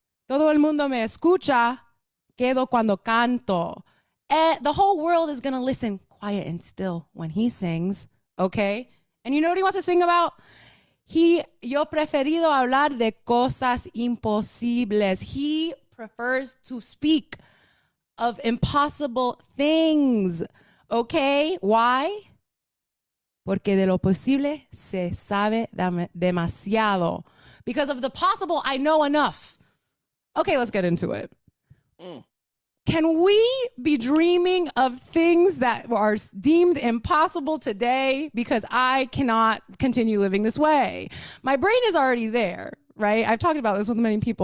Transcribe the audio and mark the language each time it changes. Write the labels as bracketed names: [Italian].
[Spanish] Todo el mundo me escucha, quedo cuando canto. [English] The whole world is going to listen quiet and still when he sings, okay? And you know what he wants to sing about? [Spanish] Yo preferido hablar de cosas imposibles. [English] He prefers to speak of impossible things, okay? Why? [Spanish] Porque de lo posible se sabe demasiado. [English] Because of the possible, I know enough. Okay, let's get into it. Can we be dreaming of things that are deemed impossible today because I cannot continue living this way? My brain is already there, right? I've talked about this with many people.